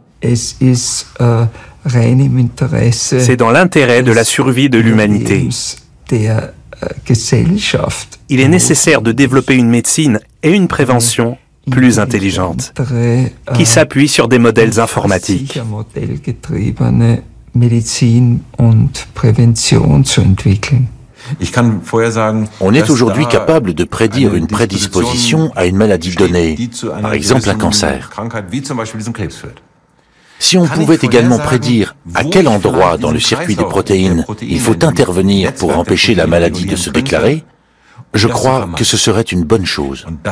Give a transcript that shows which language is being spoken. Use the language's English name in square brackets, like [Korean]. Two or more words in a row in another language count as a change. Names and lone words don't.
[French] C'est dans l'intérêt de la survie de l'humanité. Il est nécessaire de développer une médecine et une prévention plus intelligentes, qui s'appuient sur des modèles informatiques. [German] Medizin und Prävention zu entwickeln. [French] On est aujourd'hui capable de prédire une prédisposition à une maladie donnée, par exemple un cancer. Si on pouvait également prédire à quel endroit dans le circuit des protéines il faut intervenir pour empêcher la maladie de se déclarer, je crois que ce serait une bonne chose.